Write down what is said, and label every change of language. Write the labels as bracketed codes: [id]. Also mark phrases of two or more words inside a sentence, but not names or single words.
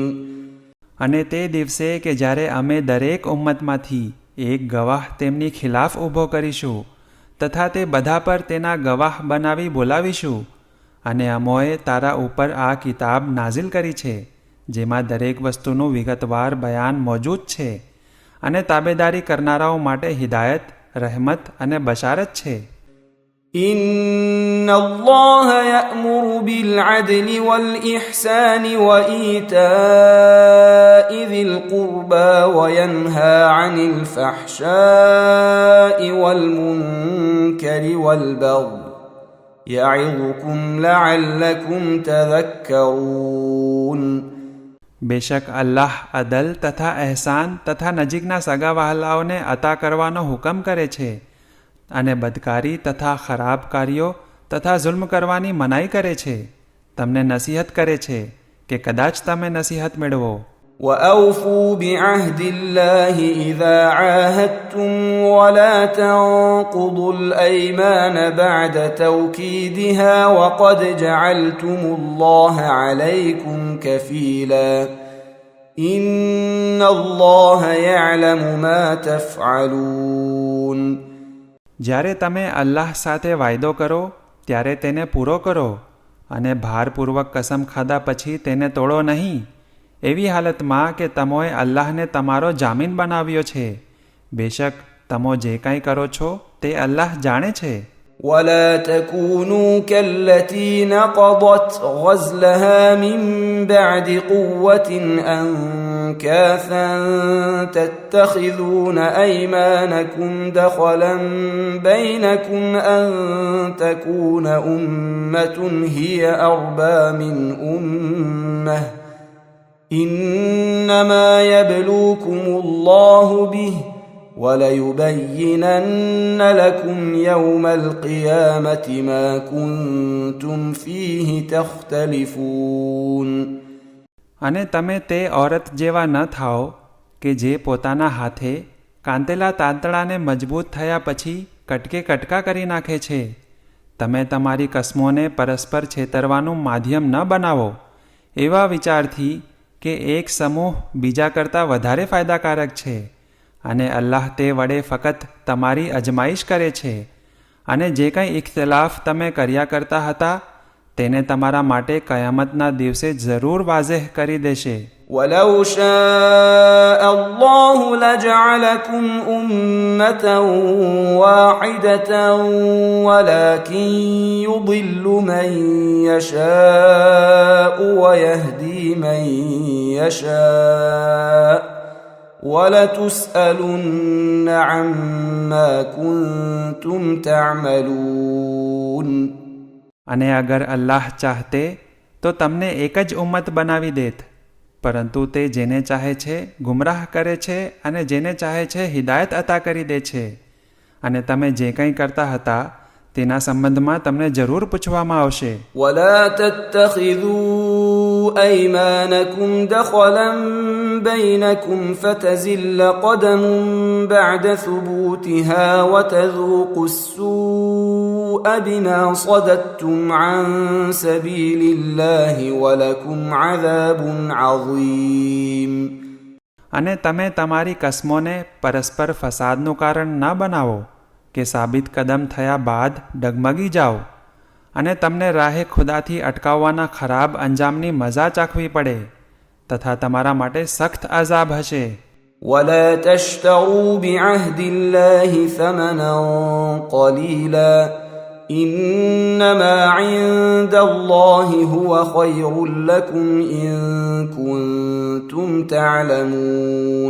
[gu] અને તે દિવસે કે જ્યારે અમે દરેક ઉમ્મતમાંથી એક ગવાહ તેમની ખિલાફ ઊભો કરીશું તથા તે બધા પર તેના ગવાહ બનાવી બોલાવીશું. અને અમોએ તારા ઉપર આ કિતાબ નાઝિલ કરી છે જેમાં દરેક વસ્તુનું વિગતવાર બયાન મોજૂદ છે અને તાબેદારી કરનારાઓ માટે હિદાયત, રહેમત અને બશારત છે. [ar] إن الله يأمر بالعدل والإحسان وإيتاء ذي القربى وينهى عن الفحشاء والمنكر والبغي يعظكم لعلكم تذكرون. [gu] બેશક અલ્લાહ અદલ તથા અહેસાન તથા નજીકના સગા વહાલાઓને અતા કરવાનો હુકમ કરે છે અને બદકારી તથા ખરાબ કાર્યો તથા જુલ્મ કરવાની મનાઈ કરે છે. તમને નસીહત કરે છે કે કદાચ તમે નસીહત મેળવો. [ar] وأوفوا بعهد الله إذا عاهدتم ولا تنقضوا الأيمان بعد توكيدها وقد جعلتم الله عليكم كفيلا إن الله يعلم ما تفعلون. [gu] જ્યારે તમે અલ્લાહ સાથે વાયદો કરો ત્યારે તેને પૂરો કરો અને ભારપૂર્વક કસમ ખાધા પછી તેને તોડો નહીં, એવી હાલતમાં કે તમોએ અલ્લાહને તમારો જામીન બનાવ્યો છે. બેશક તમો જે કંઈ કરો છો તે અલ્લાહ જાણે છે. [ar] ولا تكونوا كالتي نقضت غزلها من بعد قوة أنكاثا تتخذون أيمانكم دخلا بينكم أن تكون أمة هي أربى من أمة إنما يبلوكم الله به وَلَيُبَيِّنَنَّ لَكُمْ يَوْمَ الْقِيَامَةِ مَا كُنْتُمْ فِيهِ تَخْتَلِفُونَ. [gu] અને તમે તે ઓરત જેવા ન થાઓ કે જે પોતાના હાથે કાંતેલા તાંતણાને મજબૂત થયા પછી કટકે કટકા કરી નાખે છે. તમે તમારી કસમોને પરસ્પર છેતરવાનું માધ્યમ ન બનાવો એવા વિચારથી કે એક સમૂહ બીજા કરતાં વધારે ફાયદાકારક છે. અને અલ્લાહ તે વડે ફકત તમારી અજમાઈશ કરે છે અને જે કંઈ ઇખ્તિલાફ તમે કર્યા કરતા હતા તેને તમારા માટે કયામતના દિવસે જરૂર વાઝેહ કરી દેશે. [ar] وَلَوْ شَاءَ اللَّهُ لَجَعَلَكُمْ أُمَّةً وَاحِدَةً وَلَكِنْ يُضِلُّ مَنْ يَشَاءُ وَيَهْدِي مَنْ يَشَاءُ وَلَتُسْأَلُنَّ عَمَّا كُنْتُمْ تَعْمَلُونَ. [gu] અને અગર અલ્લાહ ચાહતે તો તમને એક જ ઉમ્મત બનાવી દેત, પરંતુ તે જેને ચાહે છે ગુમરાહ કરે છે અને જેને ચાહે છે હિદાયત અતા કરી દે છે. અને તમે જે કંઈ કરતા હતા તેના સંબંધમાં તમને જરૂર પૂછવામાં આવશે. [ar] وَلَا تَتَّخِذُوا أَيْمَانَكُمْ دَخَلًا بَيْنَكُمْ فَتَزِلَّ قَدَمٌ بَعْدَ ثُبُوتِهَا وَتَذُوقُوا السُّوءَ بِمَا صَدَدتُّمْ عَنْ سَبِيلِ اللَّهِ وَلَكُمْ عَذَابٌ عَظِيمٌ. [gu] અને તમે તમારી કસમોને પરસ્પર ફસાદનું કારણ ન બનાવો કે સાબિત કદમ થયા બાદ ડગમગી જાઓ અને તમને રાહે ખુદાથી અટકાવવાના ખરાબ અંજામની મજા ચાખવી પડે તથા તમારા માટે સખ્ત અઝાબ હશે. [ar] وَلَا تَشْتَرُوا بِعَهْدِ اللَّهِ ثَمَنًا قَلِيلًا إِنَّمَا عِندَ اللَّهِ هُوَ خَيْرٌ لَكُمْ إِن كُنتُمْ تعلمون.